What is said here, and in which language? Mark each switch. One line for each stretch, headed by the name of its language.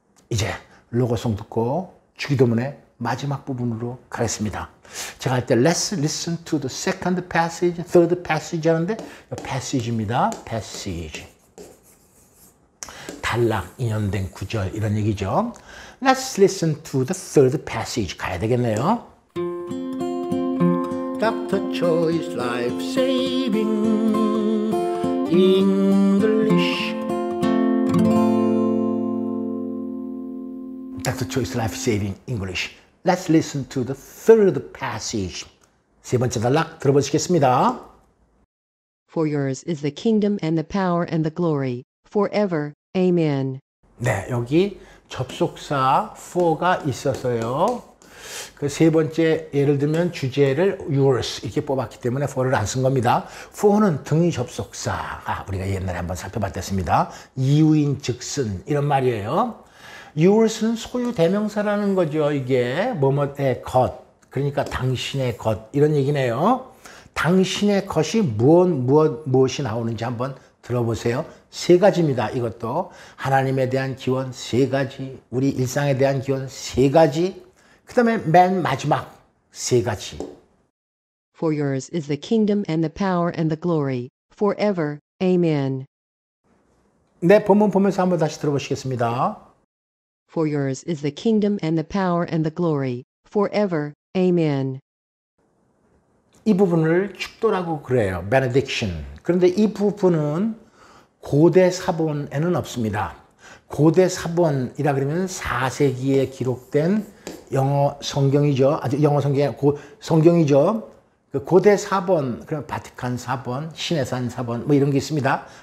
Korean: 이제 로고송 듣고 주기도문의 마지막 부분으로 가겠습니다. 제가 할 때 Let's listen to the second passage, third passage 하는데 passage입니다.
English: passage.
Korean: 단락, 인연된 구절 이런 얘기죠.
English: Let's listen to the third passage.
Korean: 가야 되겠네요. Dr.
English: Choi's Life Saving English. Dr. Choi's Life Saving English. Let's listen to the third passage.
Korean: 3번째 단락 들어보시겠습니다.
English: For yours is the kingdom and the power and the glory, forever. Amen.
Korean: 네, 여기 접속사 for가 있어서요. 그 3번째 예를 들면 주제를 yours 이렇게 뽑았기 때문에 for를 안 쓴 겁니다. for는 등위 접속사. 우리가 옛날에 한번 살펴봤습니다. 이유인 즉슨 이런 말이에요. yours는 소유 대명사라는 거죠. 이게 뭐뭐의 것. 그러니까 당신의 것 이런 얘기네요. 당신의 것이 무엇이 나오는지 한번 들어보세요. 3가지입니다. 이것도 하나님에 대한 기원 3가지, 우리 일상에 대한 기원 3가지, 그 다음에 맨 마지막 3가지.
English: For yours is the kingdom and the power and the glory, forever. Amen.
Korean: 네, 본문 보면서 한번 다시 들어보시겠습니다.
English: For yours is the kingdom and the power and the glory, forever. Amen.
Korean: 이 부분을 축도라고 그래요.
English: benediction.
Korean: 그런데 이 부분은 고대 사본에는 없습니다. 고대 사본이라 그러면 4세기에 기록된 영어 성경이죠. 아주 영어 성경이 성경이죠. 그 고대 사본, 그럼 바티칸 사본, 시내산 사본 뭐 이런 게 있습니다.